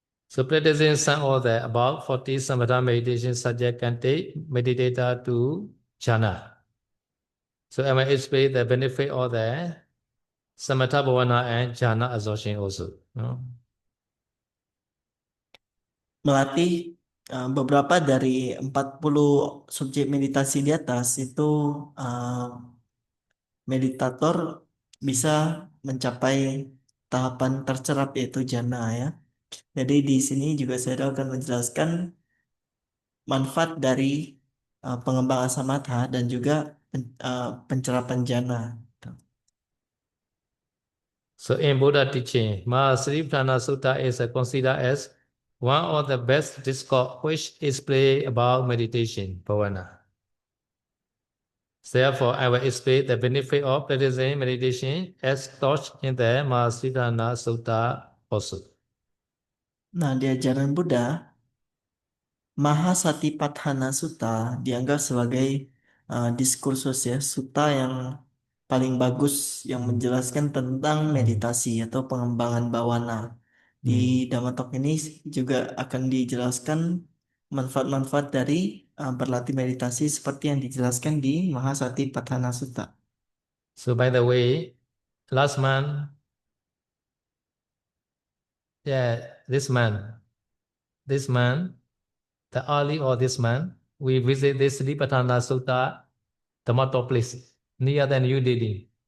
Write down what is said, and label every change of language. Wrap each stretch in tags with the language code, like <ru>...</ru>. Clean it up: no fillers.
<en>So practicing some of the about 40 samatha meditation subject can take meditator to jhana. So I will explain the benefit of the samatha bhavana and jhana absorption also. No?</en> <id>Melatih beberapa dari 40 subjek meditasi di atas itu meditator bisa mencapai tahapan tercerap yaitu jana ya. Jadi di sini juga saya akan menjelaskan manfaat dari pengembangan samatha dan juga pencerapan jana.</id> <en>So in Buddha teaching, Mahasaripatthana Sutta is considered as one of the best discourse which explain about meditation, bhavana. Therefore, I will explain the benefit of practicing meditation as taught in the Mahasaripatthana Sutta also.</en> <id>Nah, di ajaran Buddha, Mahasatipatthana Sutta dianggap sebagai diskursus ya, sutta yang paling bagus yang menjelaskan tentang meditasi atau pengembangan bawana. Di Dhammatok ini juga akan dijelaskan manfaat-manfaat dari berlatih meditasi seperti yang dijelaskan di Mahasatipatthana Sutta.</id> <en>So by the way, last month, this month, the early of this month, we visit this Sripatthana Sutta Dhammatok place near the New Delhi.</en>